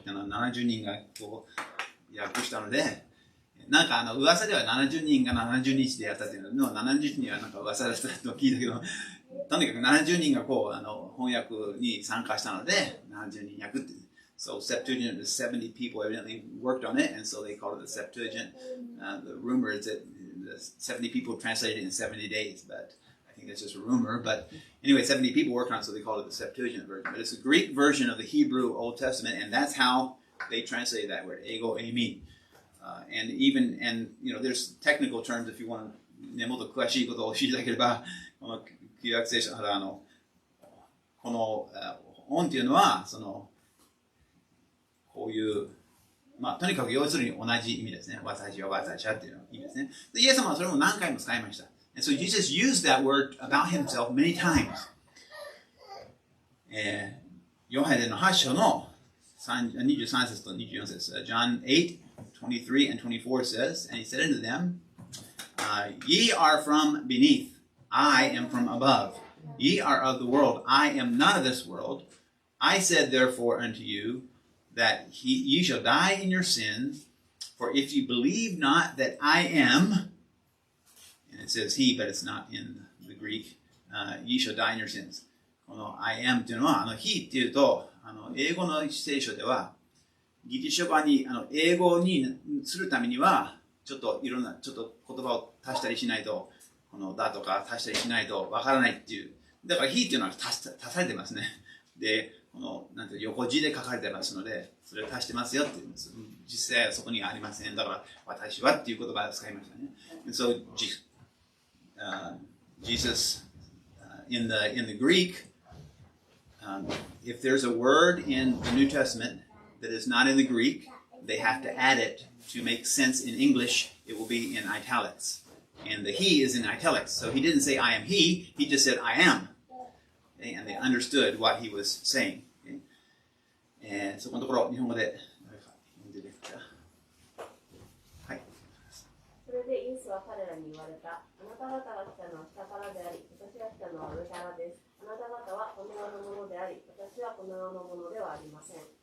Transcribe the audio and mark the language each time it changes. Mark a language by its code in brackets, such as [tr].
[ja] 70人がこう訳したので、なんか噂では70人が70日でやったっていうのを70人はなんか噂だったと聞いたけど、とにかく70人がこう翻訳に参加したので70人訳って。 [en] So Septuagint is 70 people evidently worked on it, and so they called it the Septuagint. The rumor is that 70 people translated it in 70 days, but I think that's just a rumor. But anyway, 70 people worked on it, so they called it the Septuagint version. But it's a Greek version of the Hebrew Old Testament, and that's how they translated that word, ego eimi. And you know, there's technical terms if you want to [ja] ね、もっと詳しいことを知りたければ、この旧約聖書この音っていうのはそのこういうまあとにかく要するに同じ意味ですね。私はっていう意味ですね。でイエス様はそれも何回も使いました。 [en] And so Jesus used that word about himself many times. [ja] ヨハネの8章の23節と24節。 [en] John 8:23 and 24 says, And he said unto them, Ye are from beneath, I am from above. Ye are of the world, I am not of this world. I said therefore unto you, that ye shall die in your sins, for if ye believe not that I am It says he, but it's not in the Greek. Ye shall die in your sins. [ja] この I am っていうのは、he っていうと、英語の聖書では、ギリシャ語に、英語にするためには、ちょっといろんな、ちょっと言葉を足したりしないと、このだとか足したりしないとわからないっていう。だから he っていうのは足されてますね。で、なんていう横字で書かれてますので、それを足してますよっていうんです。実際はそこにはありません。だから、私はっていう言葉を使いましたね。 [en] And so, Jesus, in the Greek, if there's a word in the New Testament that is not in the Greek, they have to add it to make sense in English. It will be in italics. And the he is in italics. So he didn't say I am he just said I am. Okay? And they understood what he was saying. Okay? [ja] そこのところ、日本語で誰か読んでるか。はい。それでイエスは彼らに言われた。あなた方が来たのは下からであり、私が来たのは上からです。あなた方はこの世のものであり、私はこの世のものではありません。